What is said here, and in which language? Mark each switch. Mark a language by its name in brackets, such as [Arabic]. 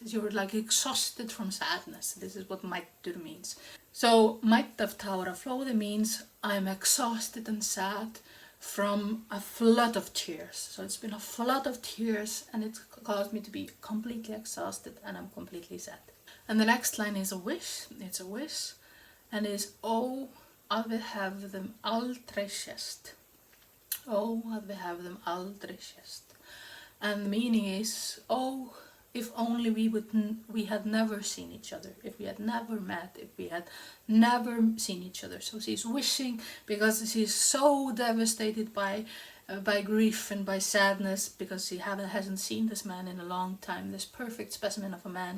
[English] You're like exhausted from sadness. This is what mættur means. So mætt af táraflóði means I'm exhausted and sad from a flood of tears. So it's been a flood of tears and it's caused me to be completely exhausted and I'm completely sad. And the next line is a wish. It's a wish and is "Ó, að við hefðum aldrei sést." [Icelandic] Ó, að við hefðum aldrei sést. [English] And the meaning is, oh, if only we had never seen each other, if we had never met, if we had never seen each other. So she's wishing, because she's so devastated by grief and by sadness, because she hasn't seen this man in a long time, this perfect specimen of a man.